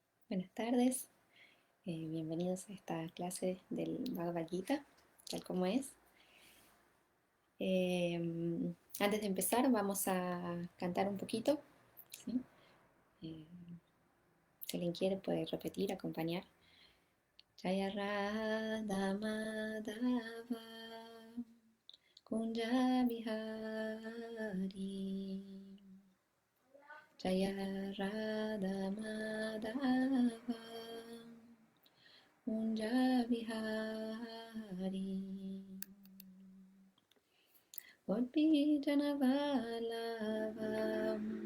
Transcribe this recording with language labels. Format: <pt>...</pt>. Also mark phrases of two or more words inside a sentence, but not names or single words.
<es>Buenas tardes, bienvenidos a esta clase del Bhagavad Gita, tal como es. Antes de empezar vamos a cantar un poquito, ¿sí? Eh, si alguien quiere puede repetir, acompañar.</es> <sa>जय राधा माधव कुञ्ज बिहारी जय राधा माधव कुञ्ज बिहारी गोपी जनवल्लभम्</sa>